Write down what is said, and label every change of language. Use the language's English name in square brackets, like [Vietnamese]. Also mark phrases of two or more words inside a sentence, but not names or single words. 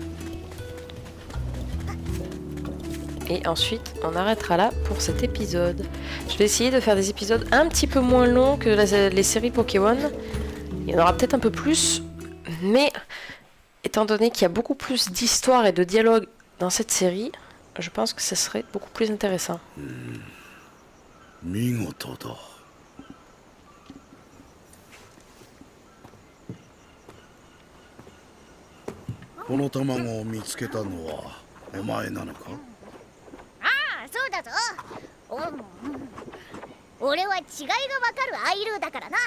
[French] Et ensuite, on arrêtera là pour cet épisode. Je vais essayer de faire des épisodes un petit peu moins longs que les séries Pokémon. Il y en aura peut-être un peu plus, mais étant donné qu'il y a beaucoup plus d'histoire et de dialogue dans cette série, je pense que ça serait beaucoup plus intéressant. [Japanese] 見事だ。この卵を見つけたのはお前なのか？ああ、そうだぞ。俺は違いがわかるアイルーだからな。